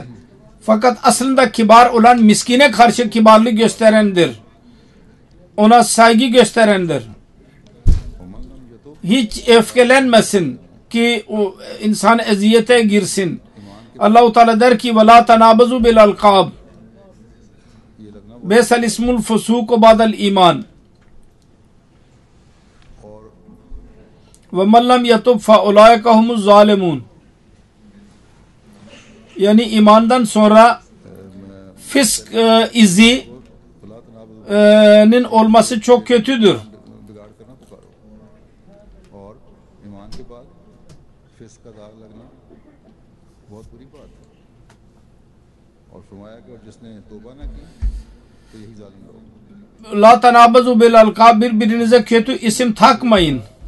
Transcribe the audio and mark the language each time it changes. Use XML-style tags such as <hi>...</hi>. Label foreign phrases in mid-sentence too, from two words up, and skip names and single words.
<tr>Fakat aslında kibar olan miskine karşı kibarlık gösterendir. Ona saygı gösterendir. Hiç öfkelenmesin ki o insan eziyete girsin. Allah-u Teala der ki</tr> <ar>وَلَا تَنَابَزُوا بِالْاَلْقَابِ بَيْسَ الْاِسْمُ الْفُسُوقُ بَعْدَ الْاِيمَانِ وَمَنْ لَمْ يَتُبْ فَاُولَٰئِكَ هُمُ الظَّالِمُونَ.</ar> <tr>Yani imandan sonra fisk izinin olması çok kötüdür.</tr> <ar>لا تنابزوا بالألقاب,</ar> <tr>birbirinize kötü isim takmayın.</tr>